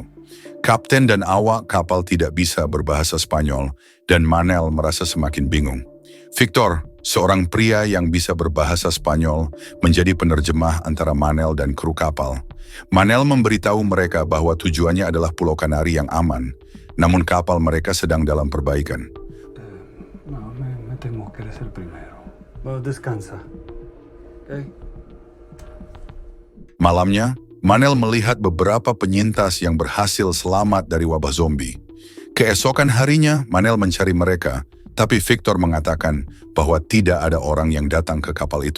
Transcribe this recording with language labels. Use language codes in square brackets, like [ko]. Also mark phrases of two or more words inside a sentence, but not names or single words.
[id] Kapten dan awak kapal tidak bisa berbahasa Spanyol dan Manel merasa semakin bingung. Victor, seorang pria yang bisa berbahasa Spanyol, menjadi penerjemah antara Manel dan kru kapal. Manel memberitahu mereka bahwa tujuannya adalah Pulau Kanari yang aman, namun kapal mereka sedang dalam perbaikan. [es] No, me temo que eres el primero. Bueno, descansa. Okay. [id] Malamnya, Manel melihat beberapa penyintas yang berhasil selamat dari wabah zombie. Keesokan harinya, Manel mencari mereka, tapi Victor mengatakan bahwa tidak ada orang yang datang ke kapal itu.